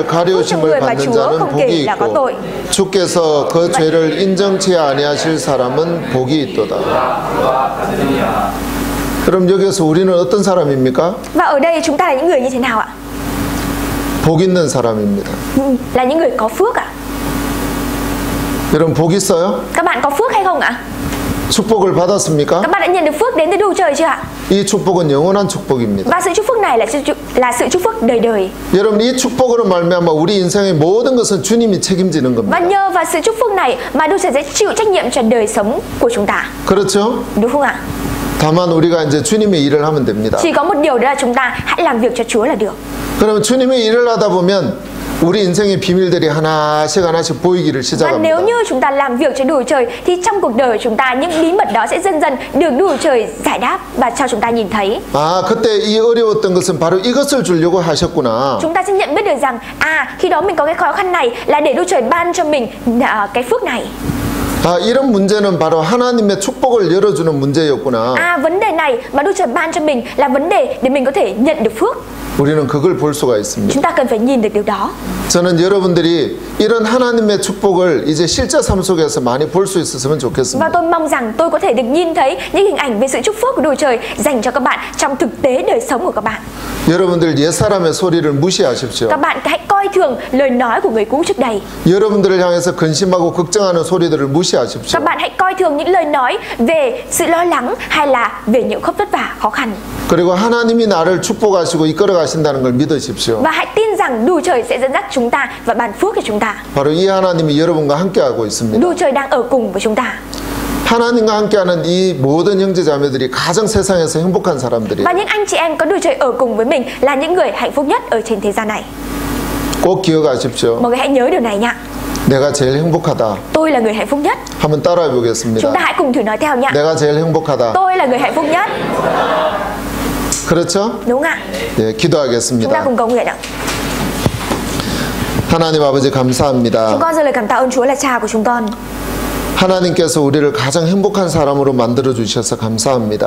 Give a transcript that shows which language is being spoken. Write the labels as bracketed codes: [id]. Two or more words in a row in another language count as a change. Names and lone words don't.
[vi] đất. Phước cho [ko] 가려우심을 [vi] người mà [ko] 받는 [vi] Chúa [ko] 자는 [vi] không [ko] 복이 [vi] kể là có [ko] 있고 [vi] tội. [ko] 주께서 그 죄를 인정치 아니하실 사람은 복이 있도다. 그럼 여기서 우리는 어떤 사람입니까? [vi] Và ở đây chúng ta là những người như thế nào ạ? [ko] 복 있는 사람입니다. [vi] Là những người có phước ạ. [ko] 여러분 복 있어요? [vi] Các bạn có phước hay không ạ? [ko] 축복을 받았습니까? [vi] Các bạn đã nhận được phước đến từ Đức Chúa Trời chưa ạ? [ko] 이 축복은 영원한 축복입니다. [vi] Và sự chúc phước này là sự chúc phước đời đời. [ko] 여러분 이 축복으로 말미암아 우리 인생의 모든 것은 주님이 책임지는 [vi] Và [ko] 겁니다. [vi] nhờ vào sự chúc phước này mà Đức Chúa Trời sẽ chịu trách nhiệm cho đời sống của chúng ta. [ko] 그렇죠? [vi] Đúng không ạ? [ko] 다만 우리가 이제 주님의 일을 하면 됩니다. [vi] Chỉ có một điều đó là chúng ta hãy làm việc cho Chúa là được. [ko] 그러면 주님의 일을 하다 보면 우리 인생의 비밀들이 하나씩 보이기를 [vi] Và nếu [ko] 시작합니다. [vi] như chúng ta làm việc cho Đức Chúa Trời thì trong cuộc đời của chúng ta những bí mật đó sẽ dần dần được Đức Chúa Trời giải đáp và cho chúng ta nhìn thấy. [ko] 아, 그때 이 어려웠던 것은 바로 이것을 주려고 하셨구나. [vi] Chúng ta sẽ nhận biết được rằng khi đó mình có cái khó khăn này là để Đức Chúa Trời ban cho mình cái phước này. [ko] 아, 이런 문제는 바로 하나님의 축복을 열어주는 문제였구나. [vi] Vấn đề này mà Đức Chúa Trời ban cho mình là vấn đề để mình có thể nhận được phước. [ko] 우리는 그걸 볼 수가 있습니다. [vi] Chúng ta cần phải nhìn được điều đó. [ko] 저는 여러분들이 이런 하나님의 축복을 이제 실제 삶 속에서 많이 볼 수 있었으면 [vi] Và [ko] 좋겠습니다. [vi] tôi mong rằng tôi có thể được nhìn thấy những hình ảnh về sự chúc phước của Đức Chúa Trời dành cho các bạn trong thực tế đời sống của các bạn. [ko] 여러분들 옛사람의 소리를 무시하십시오. [vi] Các bạn hãy coi thường lời nói của người cũ trước đây. [ko] 여러분들을 향해서 근심하고 걱정하는 소리들을 무시하십시오. [vi] Các bạn hãy coi thường những lời nói về sự lo lắng hay là về những vất vả khó khăn. [ko] 그리고 하나님이 나를 축복하시고 이끌어 가신다는 걸 믿으십시오. [vi] Và hãy tin rằng Đức Chúa Trời sẽ dẫn dắt chúng ta và ban phước cho chúng ta. [ko] 바로 이 하나님이 여러분과 함께하고 있습니다. [vi] Đức Chúa Trời đang ở cùng với chúng ta. [ko] 하나님과 함께하는 이 모든 형제자매들이 가장 세상에서 행복한 사람들이에요. [vi] Và những anh chị em có Đức Chúa Trời ở cùng với mình là những người hạnh phúc nhất ở trên thế gian này. [ko] 꼭 기억하십시오. [vi] Mọi người hãy nhớ điều này nha. [ko] 내가 제일 행복하다. [vi] Tôi là người hạnh phúc nhất. [ko] 한번 따라해 보겠습니다. [vi] Chúng ta hãy cùng thử nói theo nha. [ko] 내가 제일 행복하다. [vi] Tôi là người hạnh phúc nhất. [ko] 그렇죠? [vi] Đúng ạ. [ko] 네, [vi] Chúng ta [ko] 기도하겠습니다. [vi] cùng cầu nguyện ạ. [ko] 하나님 아버지 감사합니다. [vi] Chúng con dâng lời cảm tạ ơn Chúa là Cha của chúng con. [ko] 하나님께서 우리를 가장 행복한 사람으로 만들어 주셔서 감사합니다.